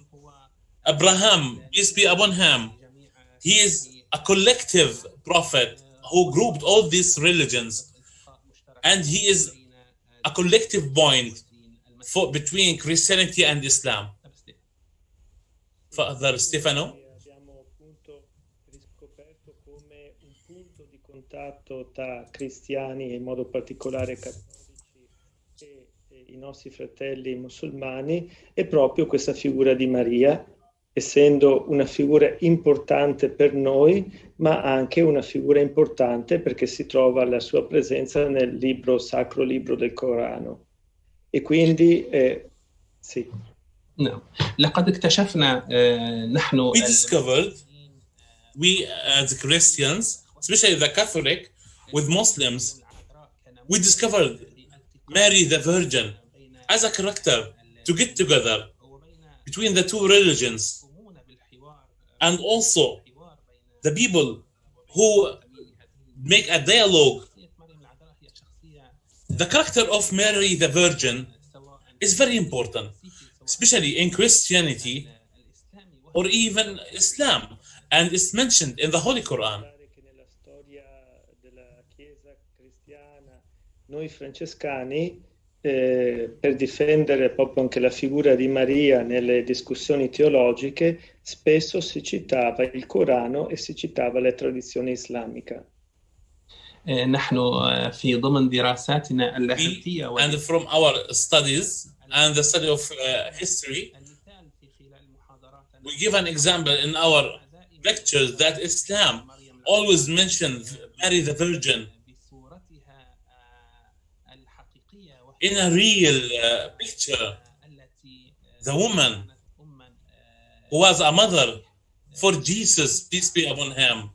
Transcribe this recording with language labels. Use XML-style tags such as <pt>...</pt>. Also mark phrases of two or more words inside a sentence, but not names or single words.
<en>Abraham, peace be upon him, he is a collective prophet who grouped all these religions, and he is a collective point between Christianity and Islam. Father Stefano?</en> <it>Contatto tra cristiani e in modo particolare cattolici e i nostri fratelli musulmani è proprio questa figura di Maria, essendo una figura importante per noi, ma anche una figura importante perché si trova la sua presenza nel libro, sacro libro del Corano. E quindi, sì.</it> <ar>نعم لقد اكتشفنا نحن</ar> <en>We discovered, we as Christians, especially the Catholic, with Muslims, we discovered Mary the Virgin as a character to get together between the two religions. And also the people who make a dialogue. The character of Mary the Virgin is very important, especially in Christianity or even Islam, and it's mentioned in the Holy Quran.</en> <it>Nella storia della Chiesa cristiana, noi francescani, per difendere proprio anche la figura di Maria nelle discussioni teologiche, spesso si citava il Corano e si citava la tradizione islamica.</it> <ar>نحن في ضمن دراساتنا اللاهوتية</ar> <en>And from our studies and the study of history, we give an example in our lectures that Islam always mentions Mary the Virgin in a real picture, the woman who was a mother for Jesus, peace be upon him.</en>